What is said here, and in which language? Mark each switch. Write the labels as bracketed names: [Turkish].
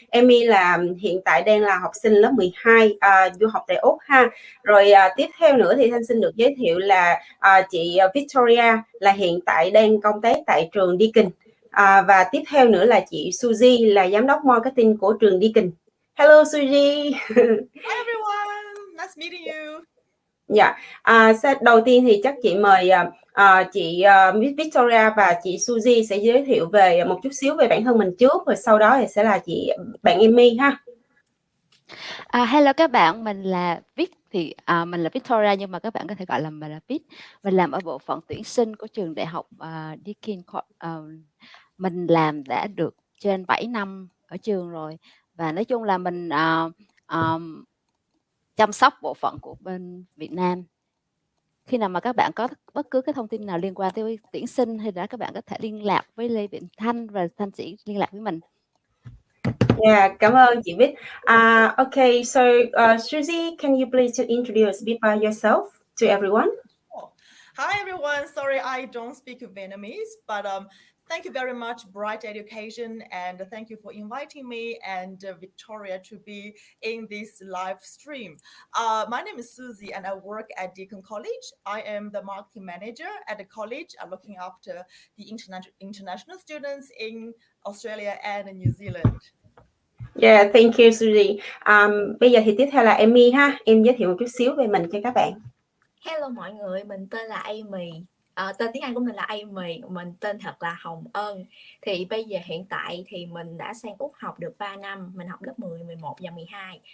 [Vietnamese] Emmy là hiện tại đang là học sinh lớp 12 du học tại Úc ha. Rồi tiếp theo nữa thì Thanh xin được giới thiệu là chị Victoria là hiện tại đang công tác tại trường DEAKIN. Và tiếp theo nữa là chị Suzie là giám đốc marketing của trường DEAKIN. [English] Hello Suzie. Hi everyone, nice meeting you. [Vietnamese] Dạ, đầu tiên thì chắc chị mời chị Victoria và chị Suzie sẽ giới thiệu về một chút xíu về bản thân mình trước, rồi sau đó thì sẽ là bạn Emmy ha. Hello các bạn, mình là Vic thì mình là Victoria nhưng mà các bạn có thể gọi là mình là Vic. Mình làm ở bộ phận tuyển sinh của trường đại học DEAKIN. Mình làm đã được trên 7 năm ở trường rồi, và nói chung là mình chăm sóc bộ phận của bên Việt Nam. Khi nào mà các bạn có bất cứ cái thông tin nào liên quan tới tuyển sinh hay là các bạn có thể liên lạc với Lê Vĩnh Thanh và Thanh sẽ liên lạc với mình. Yeah, cảm ơn chị Vic. [English] Okay, so Suzie, can you please introduce a bit by yourself to everyone? Hi everyone, sorry I don't speak Vietnamese, but thank you very much, Bright Education, and thank you for inviting me and Victoria to be in this live stream. My name is Suzie and I work at Deakin College. I am the marketing manager at the college, looking after the international students in Australia and New Zealand. Yeah, thank you Suzie. [Vietnamese] Bây giờ thì tiếp theo là Emmy ha, em giới thiệu một chút xíu về mình cho các bạn. Hello mọi người, mình tên là Amy. Tên tiếng Anh của mình là Amy, mình tên thật là Hồng Ân. Thì bây giờ hiện tại thì mình đã sang Úc học được 3 năm, mình học lớp 10, 11 và 12.